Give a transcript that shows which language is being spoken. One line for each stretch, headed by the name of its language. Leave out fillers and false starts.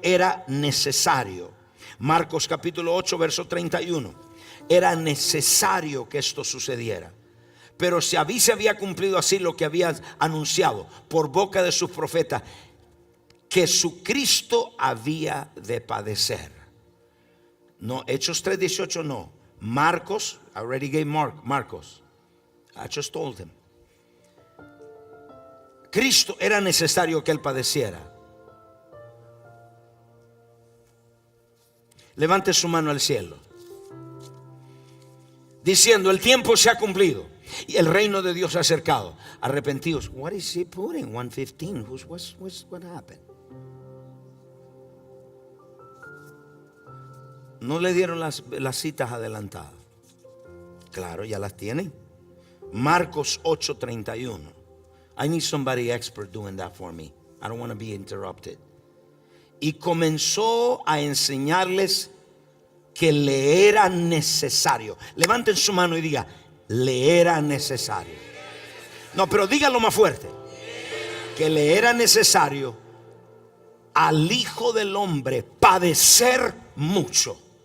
Spanish: Era necesario. Marcos capítulo 8 verso 31. Era necesario que esto sucediera. Pero si se había cumplido así lo que había anunciado por boca de sus profetas, que su Cristo había de padecer. No, Hechos 3:18 no.
English: Marcos, I already gave Marcos. I just told him.
Spanish: Cristo era necesario que él padeciera. Levante su mano al cielo, diciendo: el tiempo se ha cumplido y el reino de Dios se ha acercado. Arrepentidos.
English: What is he putting? 1:15. What happened?
Spanish: No le dieron las citas adelantadas. Claro, ya las tienen. Marcos 8:31.
English: I need somebody expert doing that for me. I don't want to be interrupted.
Spanish: Y comenzó a enseñarles que le era necesario. Levanten su mano y diga: le era necesario. No, pero dígalo más fuerte. Que le era necesario al Hijo del Hombre padecer mucho.